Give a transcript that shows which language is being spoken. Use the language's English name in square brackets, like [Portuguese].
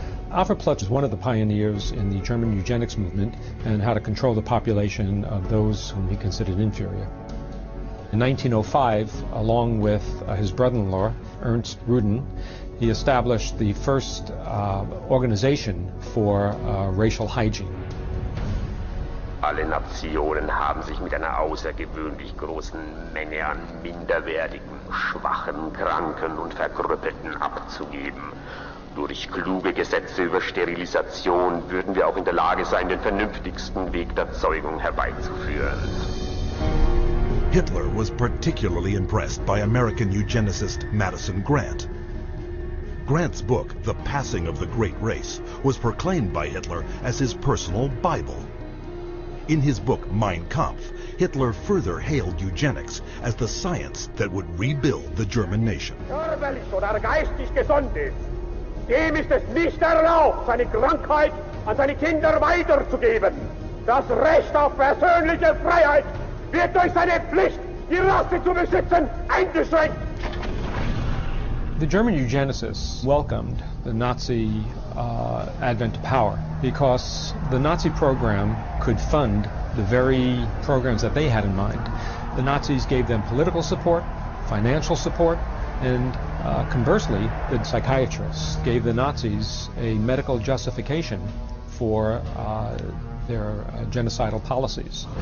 [English] Alfred Ploetz was one of the pioneers in the German eugenics movement and how to control the population of those whom he considered inferior. In 1905, along with his brother-in-law, Ernst Ruden, he established the first organization for racial hygiene. [German] Alle Nationen haben sich mit einer außergewöhnlich großen Menge an minderwertigen, schwachen, kranken und Verkrüppelten abzugeben. Durch kluge Gesetze über Sterilisation würden wir auch in der Lage sein, den vernünftigsten Weg der Zeugung herbeizuführen. [English] Hitler was particularly impressed by American eugenicist Madison Grant. Grant's book, The Passing of the Great Race, was proclaimed by Hitler as his personal Bible. In his book Mein Kampf, Hitler further hailed eugenics as the science that would rebuild the German nation. [German] Körperlich oder geistig gesund ist, dem ist es nicht erlaubt, seine Krankheit an seine Kinder weiterzugeben. Das Recht auf persönliche Freiheit wird durch seine Pflicht, die Rasse zu beschützen, eingeschränkt. [English] The German eugenicists welcomed the Nazi advent to power because the Nazi program could fund the very programs that they had in mind. The Nazis gave them political support, financial support, and conversely, the psychiatrists gave the Nazis a medical justification for their genocidal policies.